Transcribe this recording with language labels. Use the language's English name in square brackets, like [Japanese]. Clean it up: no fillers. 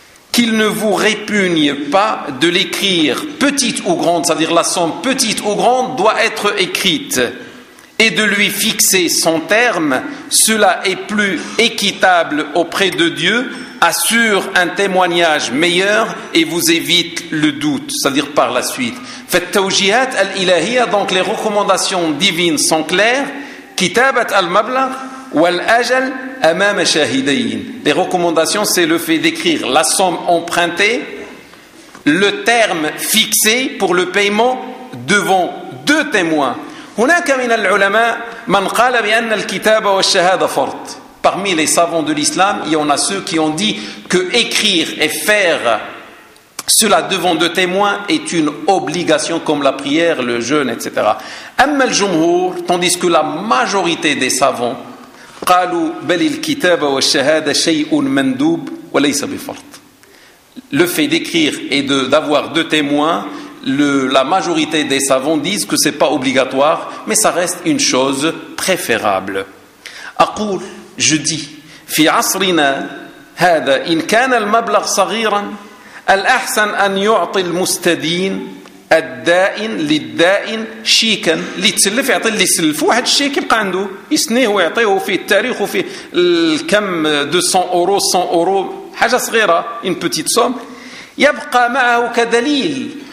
[French] qu'il ne vous répugne pas de l'écrire petite ou grande c'est-à-dire la somme petite ou grande doit être écrite et de lui fixer son terme cela est plus équitable auprès de Dieu assure un témoignage meilleur et vous évite le doute c'est-à-dire par la suite faites [Arabic] tawjihat al-ilahiyya [French] donc les recommandations divines sont claires [Arabic] kitabat al-mablagh والأجل أمام شاهدين. [French] Les recommandations, c'est le fait d'écrire la somme empruntée, le terme fixé pour le paiement devant deux témoins. [Arabic] هناك من العلماء من قال بأن الكتابة والشهادة فرض. [French] Parmi les savants de l'islam, il y en a ceux qui ont dit que écrire et faire cela devant deux témoins est une obligation comme la prière, le jeûne, etc. [Arabic] أما الجمهور, [French] tandis que la majorité des savants [Arabic] قالوا بل الكتابة والشهادة شيء مندوب وليس بفرض. [French] Le fait d'écrire et d'avoir deux témoins, la majorité des savants disent que c'est pas obligatoire, mais ça reste une chose préférable. [Arabic] أقول [French] je dis [Arabic] في عصرنا هذا إن كان المبلغ صغيرا الأحسن أن يعطي المستدين الدائن للدائن شيكا اللي تسلف يعطي اللي يسلف واحد الشيك يبقى عنده يسنيه ويعطيه في التاريخ وفي الكم 200 اورو 100 اورو حاجه صغيره [French] ان بوتيت سوم [Arabic] يبقى معه كدليل